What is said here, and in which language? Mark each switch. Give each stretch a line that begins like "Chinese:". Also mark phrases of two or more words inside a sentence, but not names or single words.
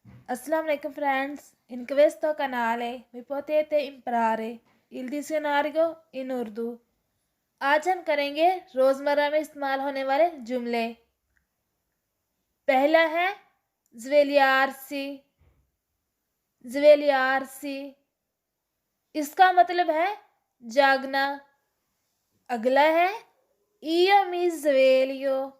Arabic: Assalamu alaikum friends.
Italian: In questo canale mi potete imparare il dizionario in उर्दू।
Hindi: आज हम करेंगे रोज़मर्रा में इस्तेमाल होने वाले जुमले। पहला है ज़वेलियारसी। ज़वेलियारसी इसका मतलब है जागना। अगला है
Italian: io mi sveglio.